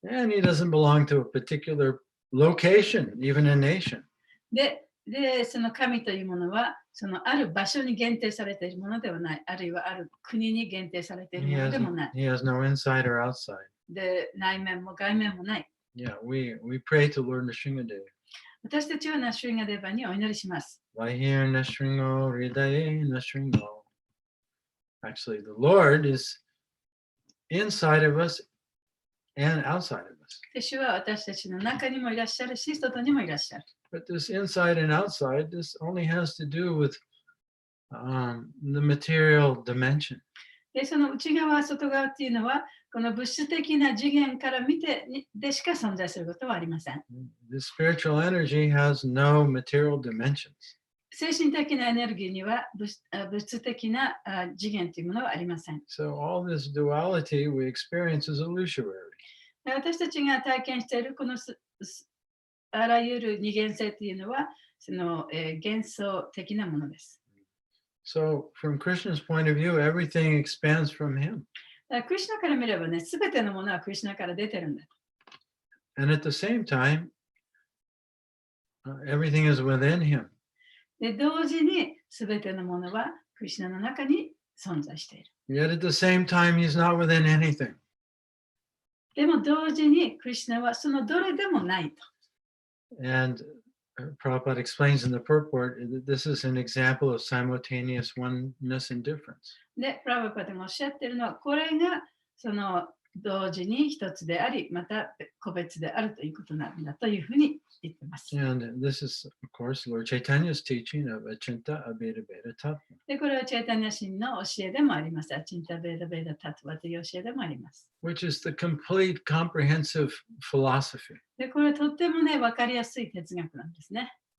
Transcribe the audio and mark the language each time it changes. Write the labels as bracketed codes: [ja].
[en] And he doesn't belong to a particular location, even a nation. [ja] で、その神というものは、そのある場所に限定されているものではない、あるいはある国に限定されている [en] He [ja] もの [en] has, [ja] でもない。 [en] he has no inside or outside. [ja] で、内面も外面もない。 [en] Yeah, we pray to Lord Nisringadeva. [ja] 私たちはナシュリンガデーバにお祈りします。 [sa] Vahir Nishringo, Ridaye Nishringo. [en] Actually, the Lord is inside of us and outside of us. [ja] で、主は私たちの中にもいらっしゃるし、外にもいらっしゃる。 [en] But this inside and outside, this only has to do with the material dimension. [ja] で、その内側、外側っていうのは、この物質的な次元から見てでしか存在することはありません。 [en] The spiritual energy has no material dimensions. [ja] 精神的なエネルギーには物質的な次元というものはありません。 [en] So all this duality we experience is illusory. [ja] で、私たちが体験しているこのあらゆる二元性というのは、その、幻想的なものです。 [en] So from Krishna's point of view, everything expands from him. [ja] だからクリシュナから見ればね、すべてのものはクリシュナから出てるんだ。 [en] And at the same time, everything is within him. [ja] で、同時にすべてのものはクリシュナの中に存在している。 [en] Yet at the same time, he's not within anything. [ja] でも同時にクリシュナはそのどれでもないと。 [en] And Prabhupada explains in the purport that this is an example of simultaneous oneness and difference. [ja] で、プラバパでもおっしゃっているのは、これがその同時に一つであり、また個別であるということなんだというふうに言っています。 [en] And this is, of course, Lord Chaitanya's teaching of Achinta Abheda Beda Tattva. [ja] で、これはチェータニャ神の教えでもあります。アチンタベーダベーダタトゥワという教えでもあります。 [en] Which is the complete comprehensive philosophy. [ja] で、これはとってもね、わかりやすい哲学なんですね。